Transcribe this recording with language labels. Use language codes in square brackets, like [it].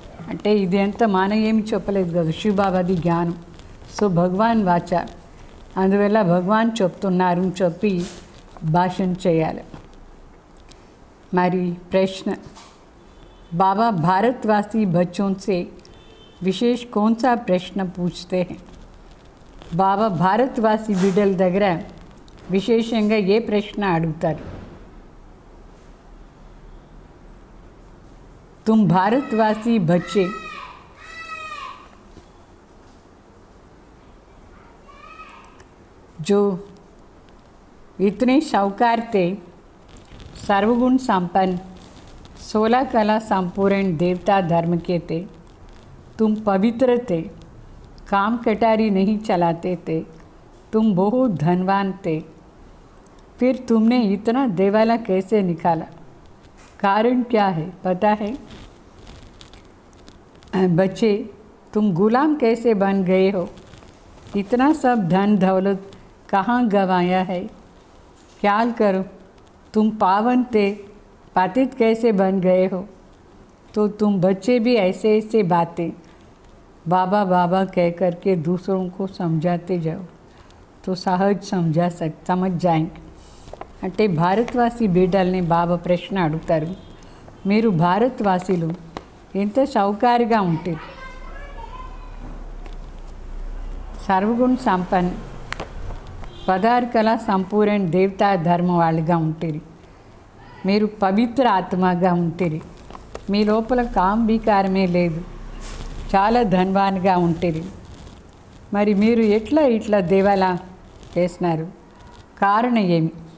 [te] అంటే ఇది అంతా మనం ఏమి చెప్పలేదు కదా, శివబాబాది జ్ఞానం. సో భగవాన్ వాచ, అందువల్ల భగవాన్ చెప్తున్నారు చెప్పి భాషణ చేయాలి. మరి ప్రశ్న, [hi] बाबा भारतवासी बच्चों से विशेष कौन सा प्रश्न पूछते हैं? [te] बाबा भारतवासी बिड्डल దగ్గర విశేషంగా ఏ ప్రశ్న అడుగుతారు? [hi] तुम भारतवासी बच्चे जो इतने शाहूकार थे, सर्वगुण संपन्न, 16 कला संपूर्ण देवता धर्म के थे, तुम पवित्र थे, काम कटारी नहीं चलाते थे, तुम बहुत धनवान थे, फिर तुमने इतना देवाला कैसे निकाला? कारण क्या है पता है? बच्चे, तुम गुलाम कैसे बन गए हो? इतना सब धन दौलत कहाँ गंवाया है? ख्याल करो, तुम पावन थे, पातित कैसे बन गए हो? तो तुम बच्चे भी ऐसे ऐसे बातें बाबा बाबा कह कर के दूसरों को समझाते जाओ तो सहज समझ जाएंगे. [te] అంటే భారతవాసి బిడ్డల్ని బాబా ప్రశ్న అడుగుతారు, మీరు భారతవాసీలు ఎంత షౌకారిగా ఉంటారు, సర్వగుణ సంపన్న, 16 కళ సంపూర్ణ దేవతా ధర్మ వాళ్ళుగా ఉంటారు, మీరు పవిత్ర ఆత్మగా ఉంటారు, మీ లోపల కాంబీకారమే లేదు, చాలా ధనవాన్గా ఉంటారు, మరి మీరు ఇట్లా దేవాలా చేసినారు? కారణం ఏమి?